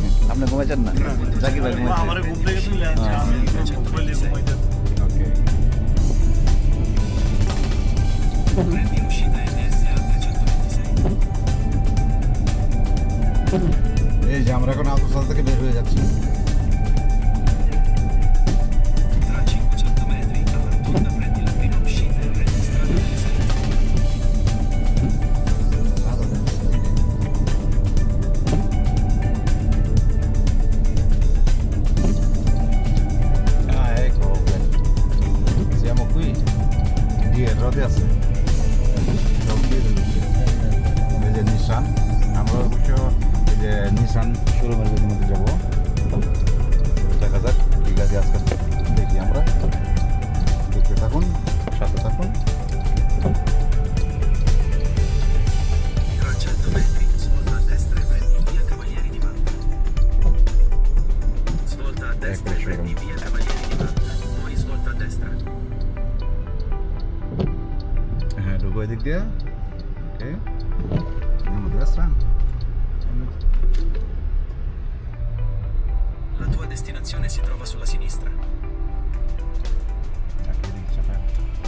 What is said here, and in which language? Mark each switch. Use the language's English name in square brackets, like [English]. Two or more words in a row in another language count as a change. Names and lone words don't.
[Bangla] আপনি ঘুমাইছেন না? জাকির ভাই ঘুমাচ্ছে। আমার ঘুম থেকে তুলে আনছে, আমি ঘুমাইলে ঘুমাইতে। ওকে। [Italian] Prendi l'uscita NSA 326. [Bangla] এই যে আমরা এখন আউটোসাল থেকে বের হয়ে যাচ্ছি। [Italian] Tra 500 metri alla rotonda prendi la prima uscita e prendi strada delle Salite. Ah, ecco, siamo qui. [Bangla] Dietro আছে সব দিয়ে দিল। এই যে নিশান, আমরা অবশ্য এই যে নিশান শোরুমের মধ্যে যাবো। দেখা যাক কি গাড়ি আজকে দেখি আমরা। দেখতে থাকুন, সাথে থাকুন। [Italian] Tra 100 metri svolta a destra e prendi via Cavalieri di Manta. Svolta a destra e prendi via Cavalieri di Manta. Poi svolta a destra. [Bangla] হ্যাঁ, ঢুকো এদিক দিয়ে। ওকে, আমাদের রেস্টুরেন্ট। [Italian] La tua destinazione si trova sulla sinistra. Ecco, lì c'è aperto.